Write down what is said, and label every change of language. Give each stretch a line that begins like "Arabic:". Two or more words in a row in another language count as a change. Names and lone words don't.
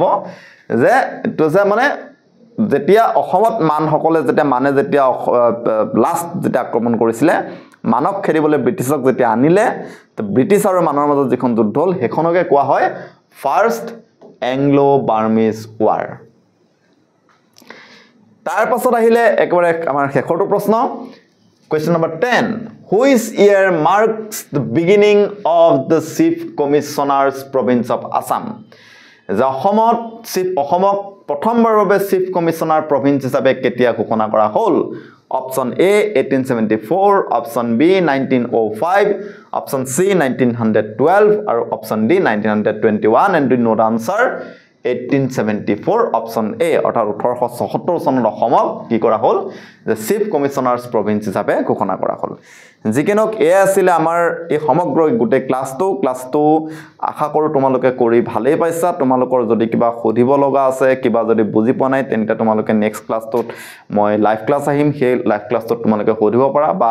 Assamese: যে এইটো যে মানে যেতিয়া অসমত মানসকলে যেতিয়া লাষ্ট যেতিয়া আক্ৰমণ কৰিছিলে, মানক খেদিবলৈ ব্ৰিটিছক যেতিয়া আনিলে, ব্ৰিটিছ আৰু মানৰ মাজত যিখন যুদ্ধ হ'ল সেইখনকে কোৱা হয় ফাৰ্ষ্ট এংলো-বাৰ্মিজ ৱাৰ। তাৰ পাছত আহিলে একেবাৰে আমাৰ শেষৰটো প্ৰশ্ন,
English: Question number 10. Which year marks the beginning of the Chief Commissioner's Province of Assam?
Assamese: যে অসমক প্ৰথমবাৰৰ বাবে
English: chief commissioner province
Assamese: হিচাপে কেতিয়া ঘোষণা কৰা হ'ল অপচন এ 1874 অপচন বি 1905 অপচন সি 1912 আৰু অপচন ডি 1921
English: and we know the answer 1874
Assamese: অপচন এ অৰ্থাৎ 1877 চনত অসমক কি কৰা হ'ল যে
English: chief commissioner's province
Assamese: হিচাপে ঘোষণা কৰা হ'ল যিকেনক এ আছিল আমাৰ এই সমগ্ৰ গুটে ক্লাছটো আশা কৰো তোমালোকে কৰি ভালেই পাইছা তোমালোকৰ যদি কিবা খুদিব লগা আছে কিবা যদি বুজি পোৱা নাই তেন্তে তোমালোকে নেক্সট ক্লাছটোত মই
English: live class
Assamese: আহিম সেই লাইভ ক্লাছটোত তোমালোকে খুদিব পাৰা বা